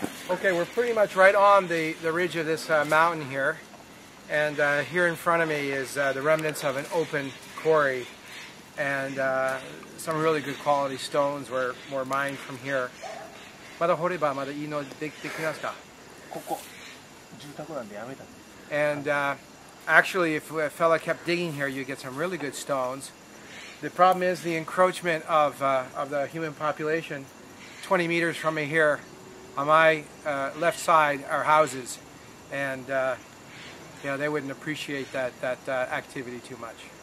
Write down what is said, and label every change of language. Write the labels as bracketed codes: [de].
[en] Okay, we're pretty much right on the ridge of this mountain here, and here in front of me is the remnants of an open quarry, and some really good quality stones were mined from here. [ja] まだ掘ればまだいいのできますか? ここ住宅なんでやめた。 [en] And actually, if a fella kept digging here, you get some really good stones. The problem is the encroachment of the human population. 20 meters from me here, on my left side, are houses, and they wouldn't appreciate that activity too much.